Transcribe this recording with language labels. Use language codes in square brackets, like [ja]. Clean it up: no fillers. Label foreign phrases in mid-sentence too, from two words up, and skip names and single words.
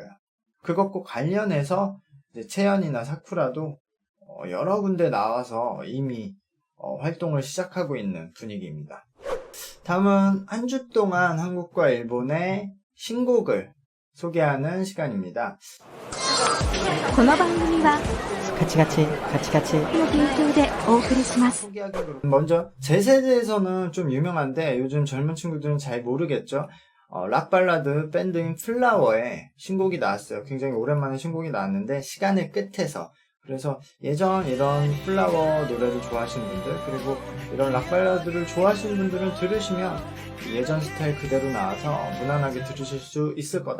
[ko] 그것과 관련해서 이제 채연이나 사쿠라도 여러 군데 나와서 이미 활동을 시작하고 있는 분위기입니다. 다음은 한 주 동안 한국과 일본의 신곡을 소개하는 시간입니다. [ja] この番組はカチカチカチカチの提供でお送りします。 [ko] 먼저 제 세대에서는 좀 유명한데 요즘 젊은 친구들은 잘 모르겠죠. 락발라드 밴드인 플라워의 신곡이 나왔어요. 굉장히 오랜만에 신곡이 나왔는데 시간의 끝에서. 그래서 예전 이런 플라워 노래를 좋아하시는 분들 그리고 이런 락발라드를 좋아하시는 분들은 들으시면 예전 스타일 그대로 나와서 무난하게 들으실 수 있을 거다.